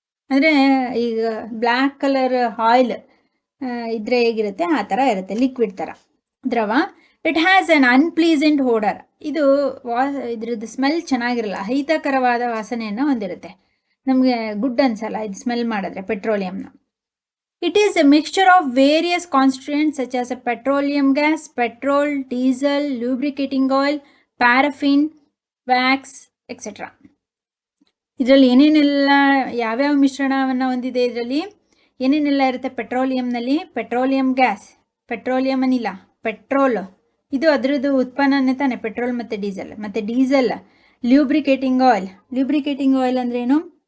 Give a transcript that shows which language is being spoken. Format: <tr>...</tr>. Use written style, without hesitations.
<kn>ಅಂದರೆ ಈಗ black colour oil ಇದ್ರೆ ಹೇಗಿರುತ್ತೆ ಆ ಥರ ಇರುತ್ತೆ, ಲಿಕ್ವಿಡ್ ಥರ ದ್ರವ.</kn> <en>It has an unpleasant odour.</en> <kn>ಇದ್ರದ್ದು ಸ್ಮೆಲ್ ಚೆನ್ನಾಗಿರಲ್ಲ, ಅಹಿತಕರವಾದ ವಾಸನೆಯನ್ನು ಹೊಂದಿರುತ್ತೆ. ನಮಗೆ ಗುಡ್ ಅನ್ಸಲ್ಲ ಇದು ಸ್ಮೆಲ್ ಮಾಡಿದ್ರೆ ಪೆಟ್ರೋಲಿಯಂನ.</kn> <en>It is a mixture of various constituents such as a petroleum gas, petrol, diesel, lubricating oil, paraffin, wax, etc.</en> <kn>ಇದರಲ್ಲಿ ಏನೇನೆಲ್ಲ ಯಾವ್ಯಾವ ಮಿಶ್ರಣವನ್ನು ಹೊಂದಿದೆ, ಇದರಲ್ಲಿ ಏನೇನೆಲ್ಲ ಇರುತ್ತೆ ಪೆಟ್ರೋಲಿಯಂನಲ್ಲಿ? ಪೆಟ್ರೋಲಿಯಂ ಗ್ಯಾಸ್, ಪೆಟ್ರೋಲಿಯಂ ಅನಿಲ, ಪೆಟ್ರೋಲ್, ಇದು ಅದರದ್ದು ಉತ್ಪನ್ನನೇ ತಾನೆ, ಪೆಟ್ರೋಲ್ ಮತ್ತು ಡೀಸೆಲ್. ಮತ್ತು ಡೀಸೆಲ್, ಲ್ಯೂಬ್ರಿಕೇಟಿಂಗ್ ಆಯಿಲ್ ಅಂದ್ರೇನು?</kn>